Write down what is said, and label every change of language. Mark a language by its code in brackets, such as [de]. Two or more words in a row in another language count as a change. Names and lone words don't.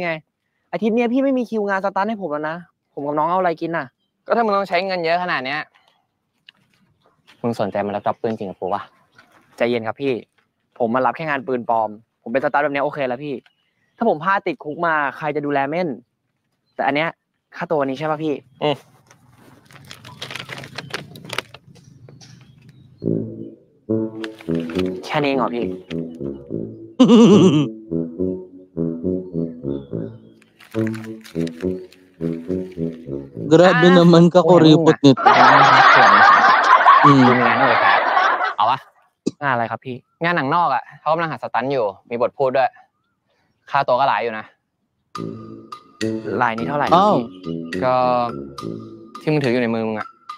[th] ไงอาทิตย์เนี้ยพี่ไม่มีคิวงานสตาร์ทให้ผมแล้วนะผมกับน้องเอาอะไรกินน่ะก็ถ้ามึงต้องใช้เงินเยอะขนาดเนี้ยมึงสนใจมารับจ็อบปืนจริงกับกูวะใจเย็นครับพี่ผมมารับแค่งานปืนปลอมผมเป็นสตาร์ทแบบนี้โอเคแล้วพี่ถ้าผมพลาดติดคุกมาใครจะดูแลเม่นแต่อันเนี้ยค่าตัวนี้ใช่ป่ะพี่แค่นี้เองเหรอพี่ [tl] Grabe naman kakuripot nito. [th] งานเลยครับเอาวะงานอะไรครับพี่งานหนังนอกอ่ะเขากำลังหาสตันอยู่มีบทพูดด้วยค่าตัวก็หลายอยู่นะลายนี้เท่าไหร่พี่ก็ที่มึงถืออยู่ในมือมึงอ่ะ